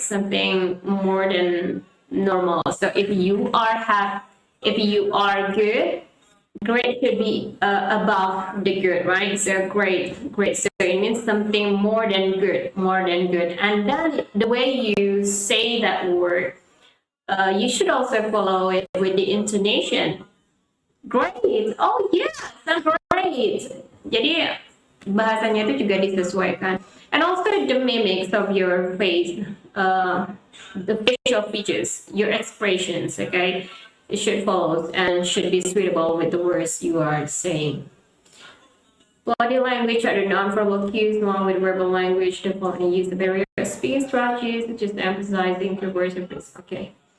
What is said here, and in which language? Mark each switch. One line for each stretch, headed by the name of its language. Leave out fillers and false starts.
English: Something more than normal. So if you are good, great should be above the good, right? So great. So it means something more than good. And then the way you say that word, you should also follow it with the intonation. Great. Oh yeah, sounds great.
Indonesian: Jadi bahasanya itu juga disesuaikan.
English: And also the mimics of your face, the facial features, your expressions, okay? It should follow and should be suitable with the words you are saying. Body language, other non-verbal cues along with verbal language, developing use of various speaking strategies, such as emphasizing keywords and phrases. Okay.